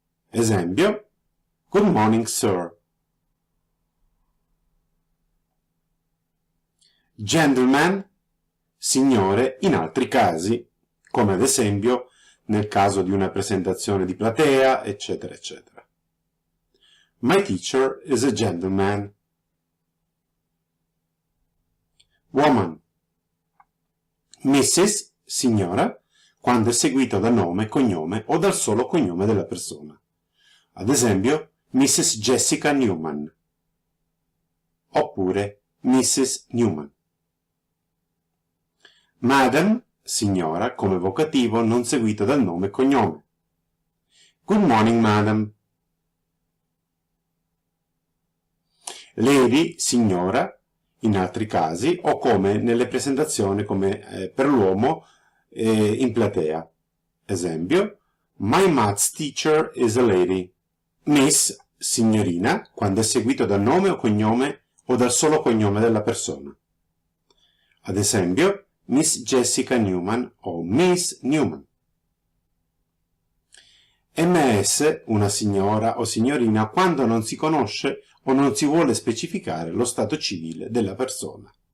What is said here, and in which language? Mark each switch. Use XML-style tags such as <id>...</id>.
<it>Esempio,</it> <en>Good morning, sir.</en> <it>Gentleman, signore, in altri casi, come ad esempio nel caso di una presentazione di platea, eccetera, eccetera.</it> <en>My teacher is a gentleman. Woman.</en> <it>Mrs., signora, quando è seguito da nome, cognome o dal solo cognome della persona. Ad esempio, Mrs. Jessica Newman. Oppure Mrs. Newman. Madam, signora, come vocativo non seguito dal nome e cognome.</it> <en>Good morning, madam.</en> <it>Lady, signora, in altri casi, o come nelle presentazioni come per l'uomo in platea. Esempio,</it> <en>My maths teacher is a lady.</en> <it>Miss, signorina, quando è seguito dal nome o cognome o dal solo cognome della persona. Ad esempio, Miss Jessica Newman o Miss Newman. MS, una signora o signorina, quando non si conosce o non si vuole specificare lo stato civile della persona.</it>